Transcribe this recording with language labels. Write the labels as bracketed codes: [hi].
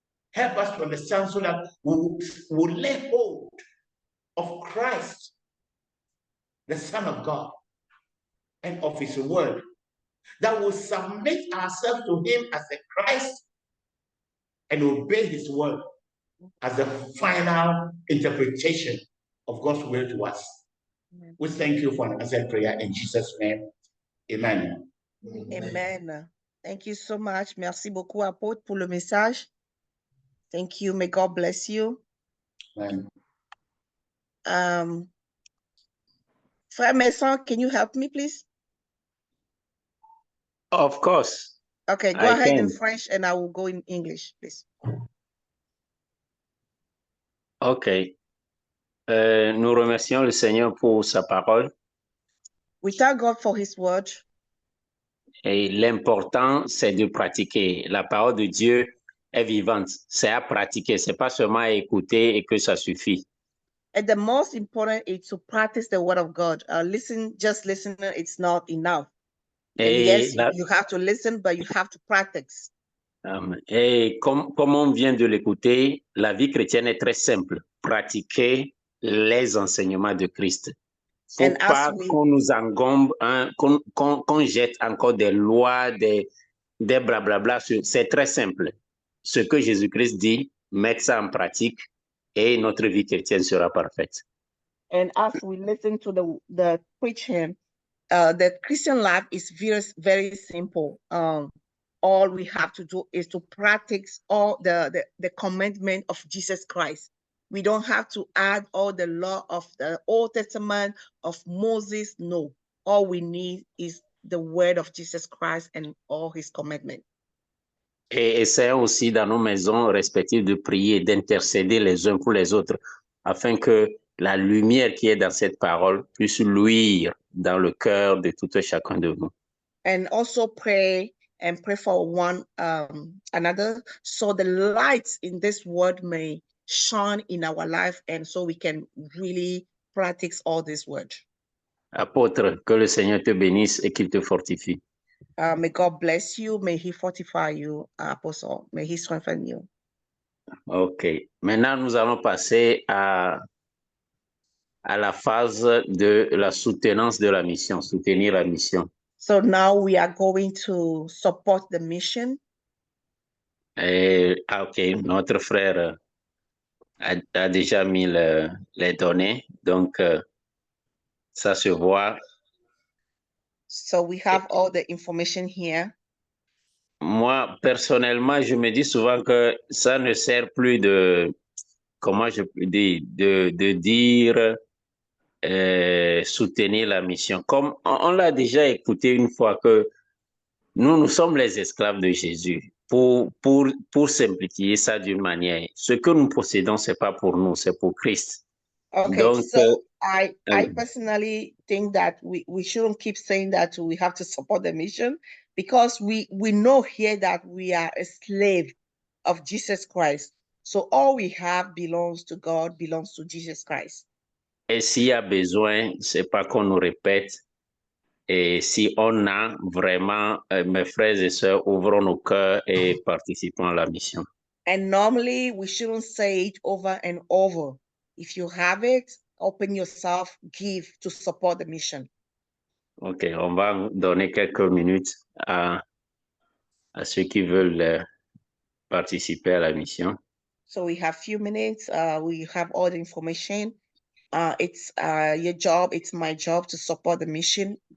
[en] Help us to understand so that we'll lay hold of Christ, the Son of God, and of his word, that will submit ourselves to him as a Christ and obey his word as the final interpretation of God's will to us. Amen. We thank you for an answered prayer in Jesus' name. Amen. Amen. Thank you so much. [fr] Merci beaucoup, apôtre, pour le message. [en] Thank you. May God bless you. Amen. [fr] Frère Mason, [en] can you help me, please? Of course. Okay, go ahead in French and I will go in English, please. OK. [fr] Nous remercions le Seigneur pour sa parole. [en] We thank God for his word. [fr] Et l'important, c'est de pratiquer. La parole de Dieu est vivante. C'est à pratiquer. C'est pas seulement à écouter et que ça suffit. And the most important is to practice the word of God. Just listening, it's not enough. And yes, you have to listen, but you have to practice. Et comme on vient de l'écouter, la vie chrétienne est très simple. Pratiquer les enseignements de Christ. Faut pas qu'on nous engombe, qu'on jette encore des lois, des blablabla. C'est très simple. Ce que Jésus-Christ dit, mettre ça en pratique et notre vie chrétienne sera parfaite. [en] And as we listen to the preaching, the Christian life is very, very simple. All we have to do is to practice all the commandment of Jesus Christ. We don't have to add all the law of the Old Testament of Moses. No, all we need is the word of Jesus Christ and all his commandments. [fr] Et essayons aussi dans nos maisons respectives de prier, d'intercéder les uns pour les autres, afin que la lumière qui est dans cette parole puisse luire dans le cœur de tout un chacun de nous. [en] And also pray for one another, so the lights in this word may shine in our life, and so we can really practice all this word. [fr] Apôtre, que le Seigneur te bénisse et qu'il te fortifie. [en] May God bless you. May he fortify you, Apostle. May he strengthen you. OK. [fr] Maintenant, nous allons passer à la phase de la soutenance de la mission, soutenir la mission. [en] So now we are going to support the mission. [fr] OK, notre frère a déjà mis les données, donc ça se voit. [en] So we have all the information here. [fr] Moi, personnellement, je me dis souvent que ça ne sert plus de, comment je peux dire, de dire soutenir la mission. Comme on l'a déjà écouté une fois que nous sommes les esclaves de Jésus. Pour simplifier ça d'une manière, ce que nous possédons, ce n'est pas pour nous, c'est pour Christ. [en] Okay, [fr] Donc, [en] so I personally think that we shouldn't keep saying that we have to support the mission, because we know here that we are a slave of Jesus Christ. So all we have belongs to God, belongs to Jesus Christ. [fr] Et s'il y a besoin, c'est pas qu'on nous répète. Et si on a vraiment, mes frères et sœurs, ouvrons nos cœurs et participons à la mission. [en] And normally we shouldn't say it over and over. If you have it, open yourself, give to support the mission. [fr] OK, on va donner quelques minutes à ceux qui veulent participer à la mission. [en] So we have few minutes. We have all the information. It's your job. It's my job to support the mission.